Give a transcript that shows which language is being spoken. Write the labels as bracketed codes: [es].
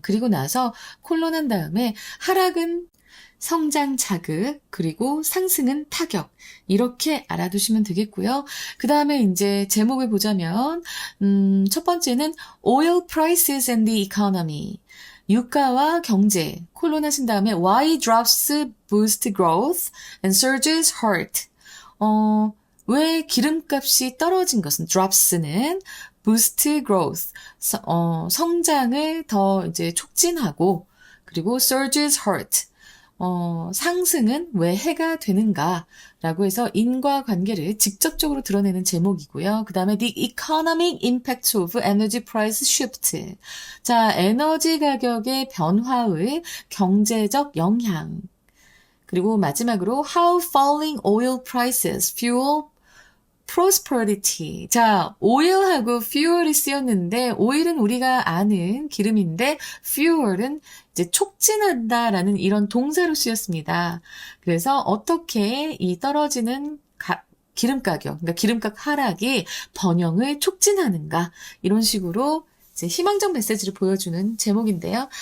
[ko] 그리고 나서 콜론한 다음에 하락은 성장 자극, 그리고 상승은 타격. 이렇게 알아두시면 되겠고요. 그 다음에 이제 제목을 보자면, 첫 번째는 [en] Oil Prices and the Economy. [ko] 유가와 경제, 콜론 하신 다음에 [en] Why drops boost growth and surges hurt. [ko] 왜 기름값이 떨어진 것은, drops는 [en] boost growth, [ko] 성장을 더 이제 촉진하고, 그리고 [en] surges hurt. [ko] 상승은 왜 해가 되는가라고 해서 인과관계를 직접적으로 드러내는 제목이고요. 그 다음에 [en] The Economic Impact of Energy Price Shift. [ko] 자, 에너지 가격의 변화의 경제적 영향. 그리고 마지막으로 [en] How Falling Oil Prices Fuel prosperity. [ko] 자, oil하고 fuel이 쓰였는데, oil은 우리가 아는 기름인데, fuel은 이제 촉진한다라는 이런 동사로 쓰였습니다. 그래서 어떻게 이 떨어지는 기름 가격, 그러니까 기름값 하락이 번영을 촉진하는가, 이런 식으로 이제 희망적 메시지를 보여주는 제목인데요.